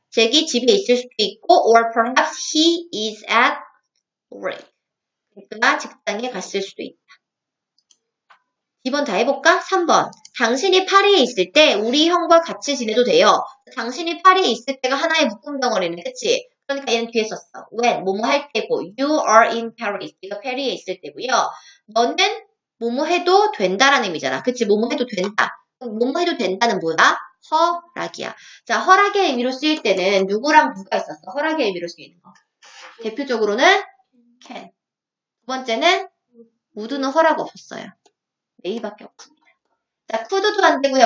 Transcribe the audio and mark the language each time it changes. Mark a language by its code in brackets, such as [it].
[ko] 잭이 집에 있을 수도 있고, [en] or perhaps he is at work. [ko] 그가 직장에 갔을 수도 있다. 2번 다 해볼까? 3번. 당신이 파리에 있을 때 우리 형과 같이 지내도 돼요. 당신이 파리에 있을 때가 하나의 묶음 덩어리네. 그치? 그러니까 얘는 뒤에 썼어. [en] when, [ko] 뭐뭐 할 때고 [en] you are in Paris. [ko] 네가 파리에 있을 때고요. 너는 뭐뭐 해도 된다라는 의미잖아. 그치? 뭐뭐 해도 된다. 뭐뭐 해도 된다는 뭐야? 허락이야. 자, 허락의 의미로 쓰일 때는 누구랑 누가 있었어? 허락의 의미로 쓰이는 거. 대표적으로는 can. 두 번째는 would는 허락 없었어요. may밖에 없습니다. 자, could도 안 되고요.